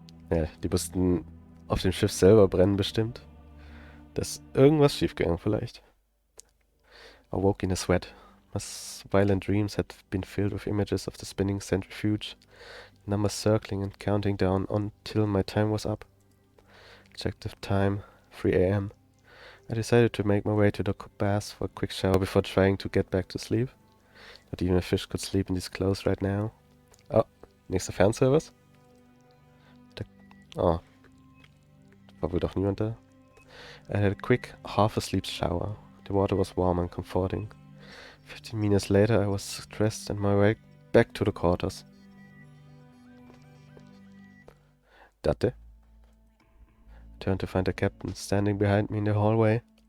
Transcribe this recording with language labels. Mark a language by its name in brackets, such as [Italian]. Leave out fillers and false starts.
[German] Ja, die mussten auf dem Schiff selber brennen bestimmt. Da ist irgendwas schiefgegangen vielleicht. [English] I woke in a sweat. My violent dreams had been filled with images of the spinning centrifuge, numbers circling and counting down until my time was up. Checked the time, 3 a.m. I decided to make my way to the bath for a quick shower before trying to get back to sleep. Not even a fish could sleep in these clothes right now. [German] Oh, nächster Fernservice? Oh, war wohl doch niemand da. [English] I had a quick, half-asleep shower. The water was warm and comforting. 15 minutes later I was dressed and my way back to the quarters. Datte? Turned to find the captain standing behind me in the hallway.